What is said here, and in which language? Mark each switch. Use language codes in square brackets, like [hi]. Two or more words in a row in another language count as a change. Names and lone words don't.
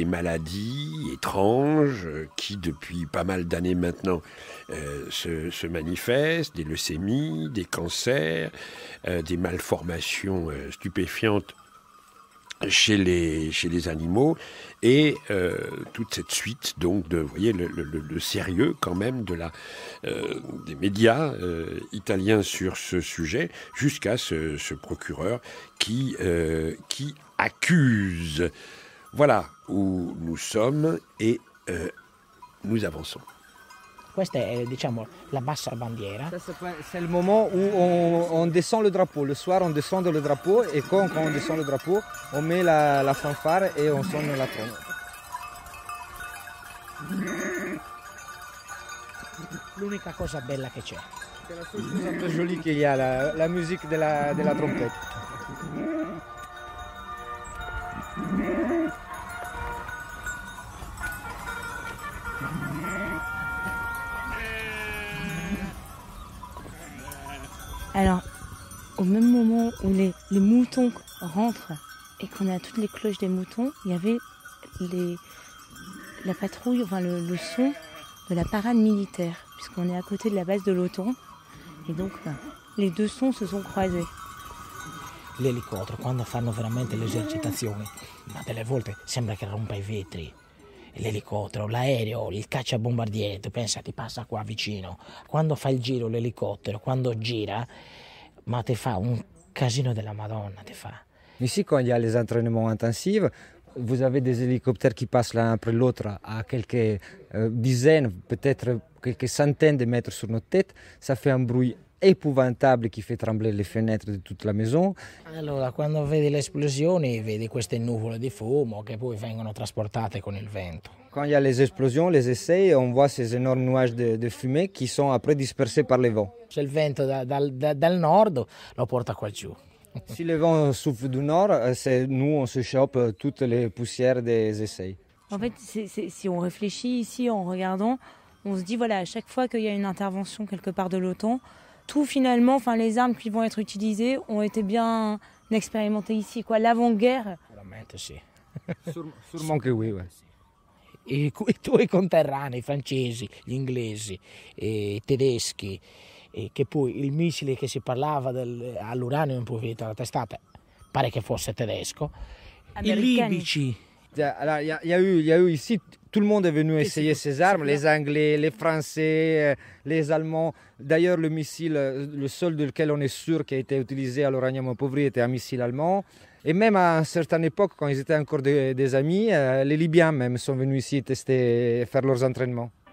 [fr] maladies étranges qui, depuis pas mal d'années maintenant, se manifestent, des leucémies, des cancers, des malformations stupéfiantes chez les animaux et toute cette suite donc de, vous voyez, le sérieux quand même des médias italiens sur ce sujet jusqu'à ce procureur qui accuse. Voilà où nous sommes et nous avançons. [it] Questa è, diciamo, la bassa bandiera. [fr] C'est le moment où on descend le drapeau. Le soir, on descend le drapeau et quand on descend le drapeau, on met la fanfare et on sonne la trompe. [it] L'unica cosa bella che c'è. [fr] C'est la chose un peu jolie qu'il y a, la musique de la trompette. Alors, au même moment où les moutons rentrent et qu'on a toutes les cloches des moutons, il y avait la patrouille, enfin le son de la parade militaire, puisqu'on est à côté de la base de l'OTAN. Et donc, les deux sons se sont croisés. [it] L'elicottero, quando fanno veramente le esercitazioni, ma delle volte sembra che rompa i vetri. L'elicottero, l'aereo, il cacciabombardiere, tu pensa, ti passa qua vicino. Quando fa il giro l'elicottero, quando gira, ma ti fa un casino della Madonna, ti fa. [fr] Ici, quand il y a les entraînements intensifs, vous avez des hélicoptères qui passent l'un après l'autre à quelques dizaines, peut-être quelques centaines de mètres sur notre tête. Ça fait un bruit épouvantable qui fait trembler les fenêtres de toute la maison. [it] Allora, quando vedi le esplosioni, vedi queste nuvole di fumo che poi vengono trasportate con il vento. [fr] Quand il y a les explosions, les essais, on voit ces énormes nuages de fumée qui sont après dispersés par les vents. [it] Se il vento dal nord lo porta qua giù. [fr] Si le vent souffle du nord, nous on se chope toutes les poussières des essais. En fait, si on réfléchit ici en regardant, on se dit voilà, à chaque fois qu'il y a une intervention quelque part de l'OTAN, tout finalement, enfin les armes qui vont être utilisées ont été bien expérimentées ici, quoi. L'avant-guerre. [it] Veramente sì. [fr] Sûrement que oui, ouais. [it] I tuoi conterranei, i francesi, gli inglesi, i tedeschi, che poi il missile che si parlava all'uranio impoverito alla testata pare che fosse tedesco, i libici [fr] Alors, il y a eu ici, tout le monde est venu essayer ces armes, les Anglais, les Français, les Allemands. D'ailleurs, le missile, le seul de lequel on est sûr qui a été utilisé à l'uranium appauvri était un missile allemand. Et même à une certaine époque, quand ils étaient encore des amis, les Libyens même sont venus ici tester, faire leurs entraînements.